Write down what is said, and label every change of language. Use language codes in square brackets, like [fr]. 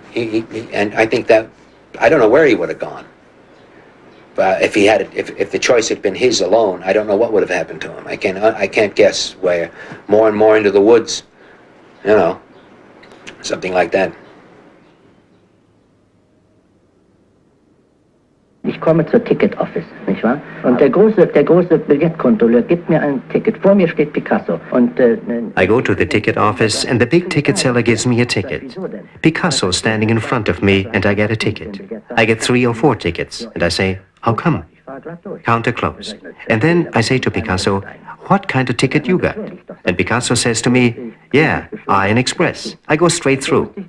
[en] And I think that, I don't know where he would have gone. But if the choice had been his alone, I don't know what would have happened to him. I can't guess. Where more and more into the woods, something like that. [de] komme zur [en] Ticket Office, [de] nicht wahr? Und der große Billettkontrolleur gibt mir ein Ticket. Vor mir steht Picasso. Und, [en] I go to the ticket office and the big ticket seller gives me a ticket. Picasso's standing in front of me and I get a ticket. I get 3 or 4 tickets and I say, how come? Counter closed. And then I say to Picasso, what kind of ticket you got? And Picasso says to me, yeah, Iron Express. I go straight through.